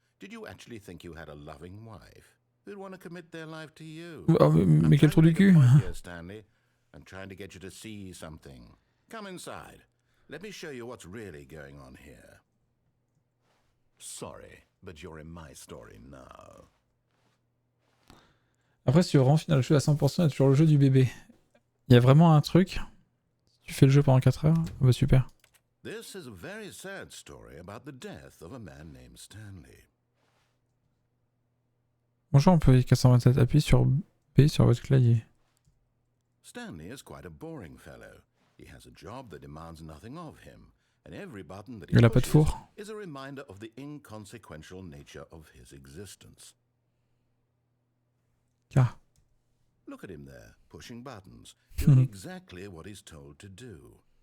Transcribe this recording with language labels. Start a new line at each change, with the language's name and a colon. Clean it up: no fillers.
English: Did you actually think you had a loving wife who'd want to commit their life to you?
French: Oh, mais quel trou du cul!
English: Here, Stanley. I'm trying to get you to see something. Come inside. Let me show you what's really going on here. Sorry, but you're in my story now.
French: Après, si tu veux vraiment finir le jeu à 100%, il y a toujours le jeu du bébé. Il y a vraiment un truc. Tu fais le jeu pendant 4 heures. Ah bah super.
English: This is a very sad story about the death of a man named Stanley.
French: Bonjour, on peut aller 427. Appuyez sur B sur votre clavier.
English: Stanley is quite a boring fellow. He has a job that demands nothing of him, and every button that he
French: Il a pas de
English: pushes
French: four.
English: is a reminder of the inconsequential nature of his existence. Ah. Look at him there, pushing buttons, doing exactly what he's told to do.